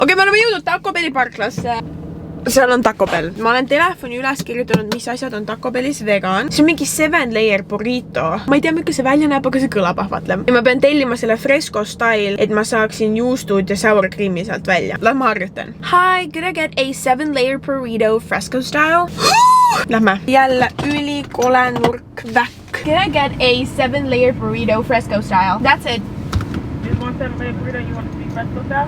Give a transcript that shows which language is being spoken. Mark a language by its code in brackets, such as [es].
[et] Okei, me oleme jõudnud Taco Belli parklasse. Seal on Taco Bell. Ma olen telefoni üles kirjutanud, mis asjad on Taco Bellis vegan. See on mingi 7-layer burrito. Ma ei tea, milline see välja näeb, aga see kõlab ahvatleb. Ja ma pean tellima selle fresco style, et ma saaksin juustud ja sour cream'i sealt välja. Lähme harjutan. [en] Hi, could I get a 7-layer burrito fresco style? [et] Lähme. Jälle ülikole nurk väkk. [en] Can I get a 7-layer burrito fresco style? That's it. You want 7-layer burrito, you want to be fresco style?